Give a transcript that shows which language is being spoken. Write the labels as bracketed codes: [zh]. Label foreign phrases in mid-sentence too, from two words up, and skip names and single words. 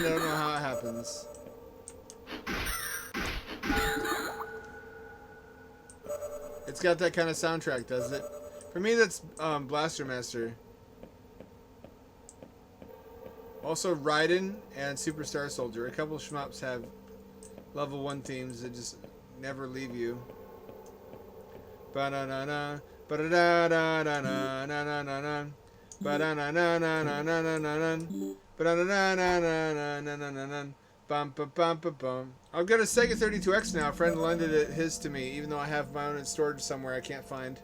[en] I don't know how it happens. It's got that kind of soundtrack, does it? For me, that's Blaster Master. Also, Raiden and Superstar Soldier. A couple of shmups have level 1 themes that just never leave you. Ba-da-na-na, ba-da-da-da-da-na-na-na-na, ba-da-na-na-na-na-na-na-na, ba-da-na-na-na-na-na-na-na, bum-ba-bum-ba-bum. I've got a Sega 32X now. A friend lended his to me, even though I have my own in storage somewhere I can't find.